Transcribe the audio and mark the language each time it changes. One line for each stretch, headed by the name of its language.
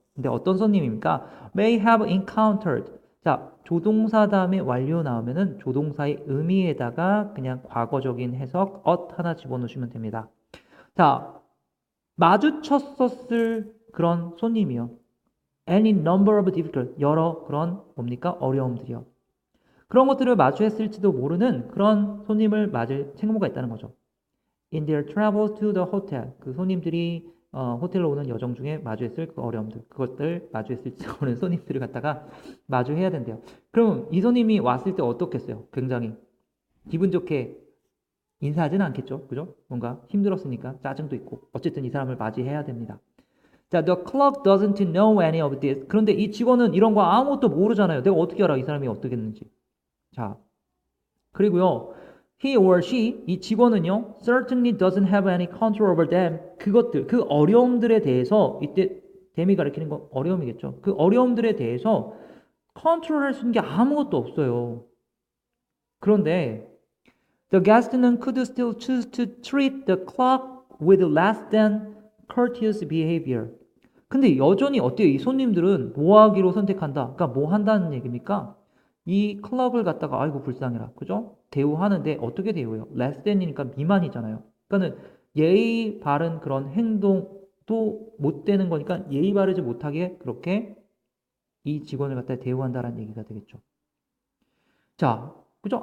Korean: 근데 어떤 손님입니까?
English: may have encountered.
Korean: 자, 조동사 다음에 완료 나오면은 조동사의 의미에다가 그냥 과거적인 해석 하나 집어넣으시면 됩니다. 자, 마주쳤었을 그런 손님이요.
English: any number of difficult,
Korean: 여러 그런 뭡니까? 어려움들이요. 그런 것들을 마주했을지도 모르는 그런 손님을 맞을 책무가 있다는 거죠.
English: In their travel to the hotel,
Korean: 그 손님들이 호텔로 오는 여정 중에 마주했을 그 어려움들, 그것들 마주했을지 모르는 손님들을 갖다가 마주해야 된대요. 그럼 이 손님이 왔을 때 어떻겠어요? 굉장히 기분 좋게 인사하지는 않겠죠, 그죠? 뭔가 힘들었으니까 짜증도 있고 어쨌든 이 사람을 맞이해야 됩니다.
English: 자, the clerk doesn't know any of this.
Korean: 그런데 이 직원은 이런 거 아무것도 모르잖아요. 내가 어떻게 알아? 이 사람이 어떻게 했는지. 자, 그리고요,
English: he or she,
Korean: 이 직원은요,
English: certainly doesn't have any control over them.
Korean: 그것들, 그 어려움들에 대해서, 이때 댐이 가리키는 건 어려움이겠죠. 그 어려움들에 대해서 컨트롤할 수 있는 게 아무것도 없어요.
English: 그런데 the guest는 could still choose to treat the clock with less than courteous behavior.
Korean: 근데 여전히 어때요? 이 손님들은 뭐 하기로 선택한다. 그러니까 뭐 한다는 얘기입니까? 이 클럽을 갖다가 아이고 불쌍해라. 그죠? 대우하는데 어떻게 대우해요? less than이니까 미만이잖아요. 그러니까는 예의 바른 그런 행동도 못 되는 거니까 예의 바르지 못하게 그렇게 이 직원을 갖다 대우한다라는 얘기가 되겠죠. 자, 그죠?